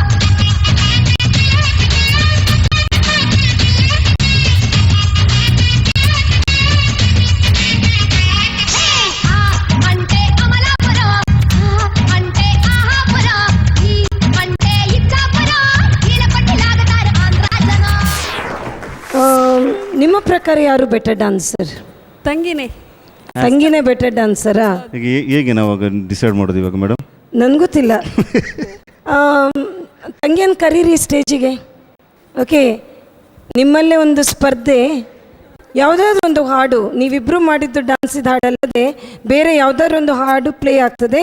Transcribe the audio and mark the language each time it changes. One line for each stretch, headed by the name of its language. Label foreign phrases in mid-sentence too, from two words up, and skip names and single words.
Telugu: హే ఆ అంటే అమలాపురం అంటే ఆహాపురం ఈ అంటే ఇచ్చాపురం ఈలపట్టి లాగతారు ఆంధ్రాజన
Kannada: ನಿಮ್ಮ ಪ್ರಕಾರ ಯಾರು
English: better dancer?
Kannada: ತಂಗಿನೇ. ತಂಗಿನೇ
English: better dancer-ಆ?
Kannada: ಈಗ ಹೇಗೆ ನಾವು ಡಿಸೈಡ್ ಮಾಡೋದು ಇವಾಗ ಮೇಡಮ್? ನನ್ಗೆ ಗೊತ್ತಿಲ್ಲ. ತಂಗಿಯನ್ನು ಕರೀರಿ ಸ್ಟೇಜಿಗೆ. ಓಕೆ, ನಿಮ್ಮಲ್ಲೇ ಒಂದು ಸ್ಪರ್ಧೆ, ಯಾವುದಾದ್ರೂ ಒಂದು ಹಾಡು, ನೀವಿಬ್ಬರು ಮಾಡಿದ್ದು ಡ್ಯಾನ್ಸಿದ ಹಾಡಲ್ಲದೆ ಬೇರೆ ಯಾವುದಾದ್ರು ಒಂದು ಹಾಡು ಪ್ಲೇ ಆಗ್ತದೆ.